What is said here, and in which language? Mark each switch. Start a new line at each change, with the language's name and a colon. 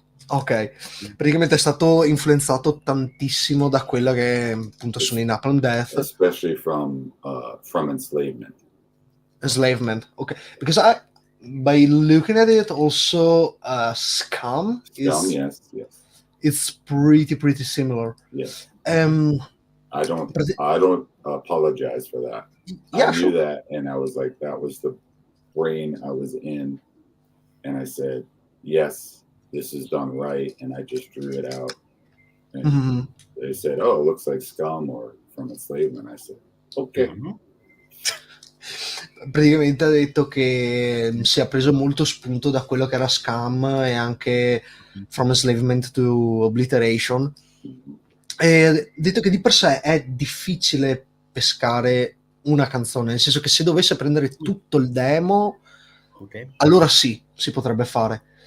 Italian: Ok, praticamente è stato influenzato tantissimo da quella che appunto sono i Napalm Death.
English: Especially from enslavement. Enslavement, okay. Because by looking at it, also Scum is yes. It's pretty similar. Yes. I don't apologize for that. Yeah, I knew that, and I was like, that was the brain I was in, and I said, yes, this is done right, and I just drew it out. And they said, "Oh, it looks like Scum or from enslavement." I said, "Okay."
Italian: Praticamente ha detto che si è preso molto spunto da quello che era Scum e anche From Enslavement to Obliteration, e ha detto che di per sé è difficile pescare una canzone, nel senso che se dovesse prendere tutto il demo, allora sì, si potrebbe fare.